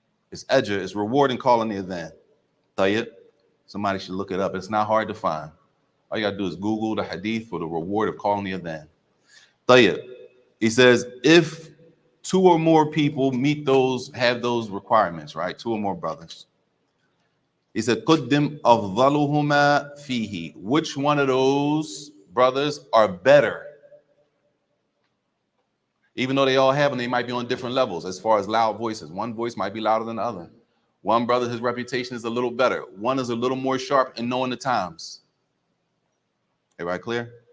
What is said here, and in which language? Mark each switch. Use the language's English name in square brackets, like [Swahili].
[English] It's ejr, it's reward in calling the adhan. Somebody should look it up. It's not hard to find. All you got to do is Google the hadith for the reward of calling the adhan. He says, if 2 or more people have those requirements, right? 2 or more brothers. He said, [Arabic] قُدِّمْ أَفْضَلُهُمَا فِيهِ. [English] Which one of those brothers are better? Even though they all have them, they might be on different levels as far as loud voices. One voice might be louder than the other. One brother, his reputation is a little better. One is a little more sharp in knowing the times. Everybody clear?